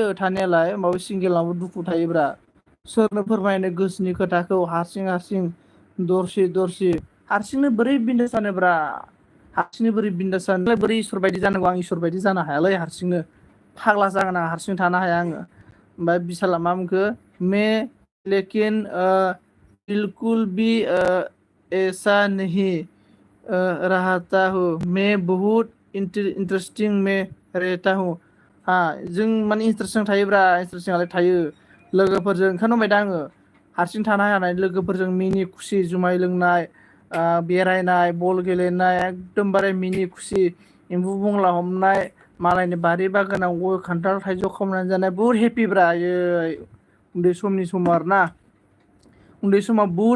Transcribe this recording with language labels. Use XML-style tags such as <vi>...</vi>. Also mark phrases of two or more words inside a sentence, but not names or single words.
<brx>थानायालाय होमबाबो सिंगेलनावबो दुखु थायोब्रा सोरनो फोरमायनो गोसोनि खोथाखौ हारसिं दरसि हारसिंनो बोरै बिन्दास जानोब्रा हारसिंनो बोरै बिन्दास जानो बोरै इसोर बायदि जानांगौ आं इसोर बायदि जानो हायालै हारसिंनो फाग्ला जागोन आं हारसिं थानो हाया आङो ओमफ्राय बिशाला मा बुंखो</brx> <hi>लेकिन बिल्कुल भी ऐसा नहीं रहता हूँ मैं बहुत इंटरेस्टिंग में रहता हूँ</hi> <brx>जों माने इन्टारेस्टिं थायोब्रा इन्टारेस्टिंआलाय थायो लोगोफोरजों ओंखायनो होनबाय दा आङो हारसिं थानो हाया लोगोफोरजों मिनि खुसि जुमाय लोंनाय बेरायनाय बल गेलेनाय एकदमबारे मिनि खुसि एम्बु बंला हमनाय मालायनि बारि बागानाव गय खान्थाल थाइजौ खावनानै जानाय बहुत हेपिब्रा उन्दै समनि समाव आरोना उन्दै समाव बहुत</brx>